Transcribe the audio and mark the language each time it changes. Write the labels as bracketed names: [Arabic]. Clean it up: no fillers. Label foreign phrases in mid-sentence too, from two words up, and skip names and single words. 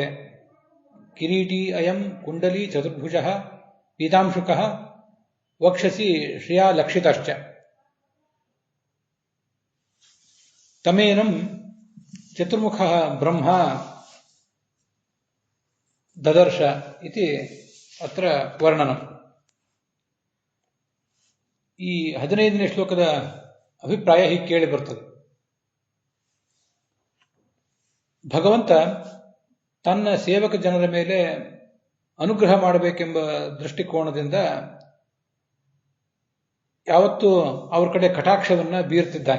[Sanskrit] किरीटी अयं कुण्डली चतुर्भुजः पीतांशुकः वक्षसि श्रिया लक्षितश्च। तमेनं चतुर्मुखः ब्रह्मा ददर्श इति अत्र वर्णनम्। [Kannada] ಈ 15ನೇ ಶ್ಲೋಕದ ಅಭಿಪ್ರಾಯ ಹೀಗೆ ಕೇಳಿ ಬರ್ತದೆ. ಭಗವಂತ ತನ್ನ ಸೇವಕ ಜನರ ಮೇಲೆ ಅನುಗ್ರಹ ಮಾಡಬೇಕೆಂಬ ದೃಷ್ಟಿಕೋನದಿಂದ ಯಾವತ್ತೂ ಅವರ ಕಡೆ ಕಟಾಕ್ಷವನ್ನ ಬೀರ್ತಿದ್ದಾನೆ.